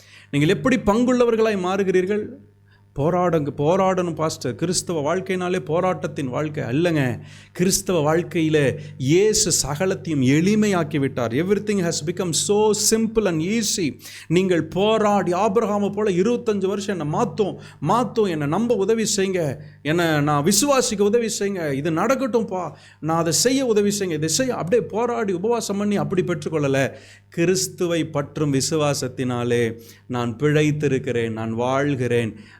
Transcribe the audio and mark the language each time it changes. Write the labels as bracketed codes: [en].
[ta] நீங்கள் எப்படி பங்குள்ளவர்களாய் மாறுகிறீர்கள்? போராடணும் பாஸ்டர். கிறிஸ்தவ வாழ்க்கையினாலே போராட்டத்தின் வாழ்க்கை அல்லங்க. கிறிஸ்தவ வாழ்க்கையில் இயேசு சகலத்தையும் எளிமையாக்கி விட்டார். [en] Everything has become so simple and easy. [ta] நீங்கள் போராடி ஆபிரகாமை போல 25 வருஷம் என்னை மாற்றும், என்னை நம்ப உதவி செய்யுங்க, என்னை நான் விசுவாசிக்க உதவி செய்யுங்க, இது நடக்கட்டும்ப்பா, நான் அதை செய்ய உதவி செய்யுங்க, இதை செய்ய, அப்படியே போராடி உபவாசம் பண்ணி அப்படி பெற்றுக்கொள்ளலை. கிறிஸ்துவை பற்றும் விசுவாசத்தினாலே நான் பிழைத்திருக்கிறேன், நான் வாழ்கிறேன்.